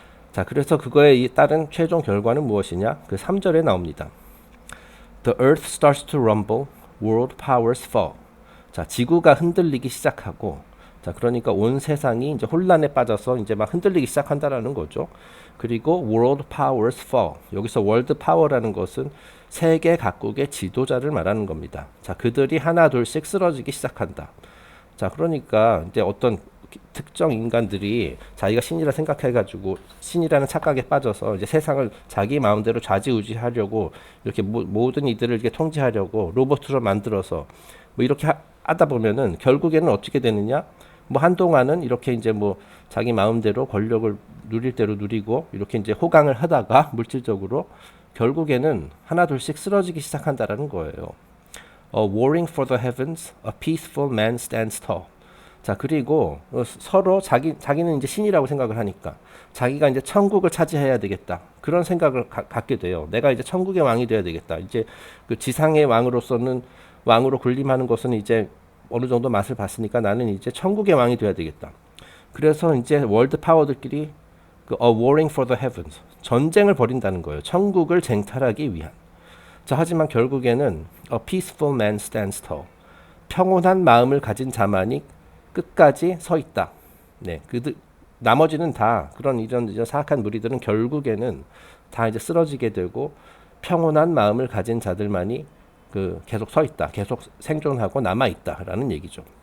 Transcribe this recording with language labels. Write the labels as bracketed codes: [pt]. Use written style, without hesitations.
[ko] 자, 그래서 그거에 따른 최종 결과는 무엇이냐? 그 3절에 나옵니다. [en] The earth starts to rumble, world powers fall. [ko] 자, 지구가 흔들리기 시작하고, 자, 그러니까 온 세상이 이제 혼란에 빠져서 이제 막 흔들리기 시작한다라는 거죠. 그리고 [en] world powers fall. [ko] 여기서 world power라는 것은 세계 각국의 지도자를 말하는 겁니다. 자, 그들이 하나 둘씩 쓰러지기 시작한다. 자, 그러니까 이제 어떤 특정 인간들이 자기가 신이라 생각해가지고 신이라는 착각에 빠져서 이제 세상을 자기 마음대로 좌지우지하려고 이렇게 모든 이들을 이렇게 통제하려고 로봇으로 만들어서 뭐 이렇게 하다 보면은 결국에는 어떻게 되느냐? 뭐 한동안은 이렇게 이제 뭐 자기 마음대로 권력을 누릴 대로 누리고 이렇게 이제 호강을 하다가 물질적으로 결국에는 하나 둘씩 쓰러지기 시작한다라는 거예요. [en] Warring for the heavens, a peaceful man stands tall. [ko] 자, 그리고 서로 자기는 이제 신이라고 생각을 하니까 자기가 이제 천국을 차지해야 되겠다. 그런 생각을 갖게 돼요. 내가 이제 천국의 왕이 돼야 되겠다. 이제 그 지상의 왕으로 군림하는 것은 이제 어느 정도 맛을 봤으니까 나는 이제 천국의 왕이 돼야 되겠다. 그래서 이제 월드 파워들끼리 [en] warring for the heavens, [ko] 전쟁을 벌인다는 거예요. 천국을 쟁탈하기 위한. 자, 하지만 결국에는 [en] a peaceful man stands tall. [ko] 평온한 마음을 가진 자만이 끝까지 서 있다. 네, 나머지는 다 그런 이런 사악한 무리들은 결국에는 다 이제 쓰러지게 되고 평온한 마음을 가진 자들만이 그 계속 서 있다, 계속 생존하고 남아 있다라는 얘기죠.